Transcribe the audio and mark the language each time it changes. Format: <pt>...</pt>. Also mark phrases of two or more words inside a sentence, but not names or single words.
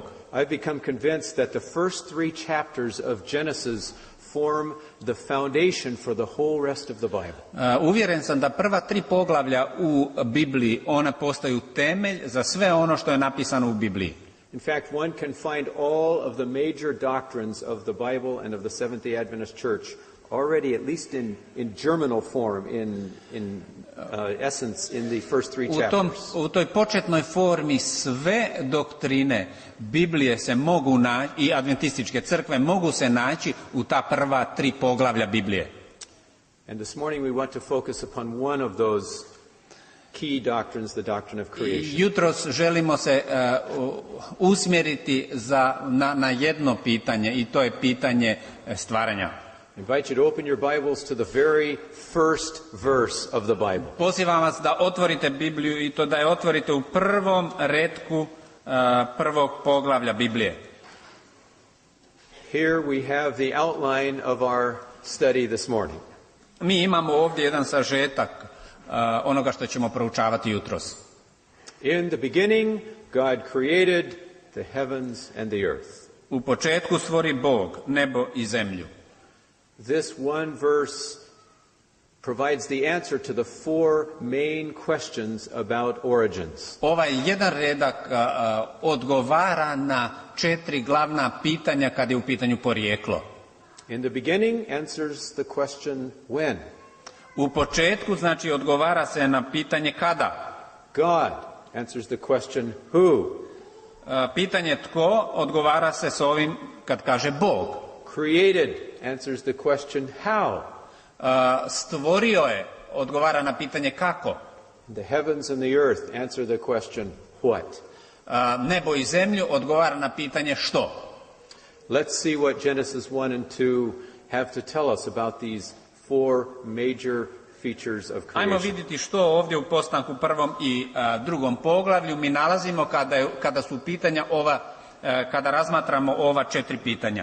<en>I've become convinced that the first 3 chapters of Genesis form the foundation for the whole rest of the Bible.</en> <hr>Uvjeren sam da prva 3 poglavlja u Bibliji, ona postaju temelj za sve ono što je napisano u Bibliji.</hr> <en>In fact, one can find all of the major doctrines of the Bible and of the Seventh-day Adventist Church already, at least in germinal form, in essence, in the first 3 chapters.</en> <hr>U toj početnoj formi sve doktrine Biblije se mogu naći i adventističke crkve mogu se naći u ta prva 3 poglavlja Biblije.</hr> <en>And this morning we want to focus upon one of those key doctrines, the doctrine of creation.</en> <hr>Jutros želimo se usmjeriti na jedno pitanje, i to je pitanje stvaranja.</hr> <en>I invite you to open your Bibles to the very first verse of the Bible.</en> <hr>Pozivam vas da otvorite Bibliju i to da je otvorite u prvom retku prvog poglavlja Biblije.</hr> <en>Here we have the outline of our study this morning.</en> <hr>Mi imamo ovdje jedan sažetak onoga što ćemo proučavati jutros.</hr> <en>In the beginning, God created the heavens and the earth.</en> <hr>U početku stvori Bog nebo i zemlju.</hr> <en>This one verse provides the answer to the four main questions about origins.</en> <hr>Ovaj jedan redak odgovara na 4 glavna pitanja kad je u pitanju porijeklo.</hr> <en>In the beginning answers the question when.</en> <hr>U početku znači odgovara se na pitanje kada.</hr> <en>God answers the question who.</en> <hr>Pitanje tko odgovara se s ovim kad kaže Bog.</hr> <en>Created answers the question how.</en> <hr>Stvorio je odgovara na pitanje kako.</hr> <en>The heavens and the earth answer the question what.</en> <hr>Nebo i zemlju odgovara na pitanje što.</hr> <en>Let's see what Genesis 1 and 2 have to tell us about these four major features of creation.</en> <hr>Ajmo vidjeti što ovdje u postanku prvom i drugom poglavlju mi nalazimo kada su pitanja kada razmatramo ova 4 pitanja.</hr>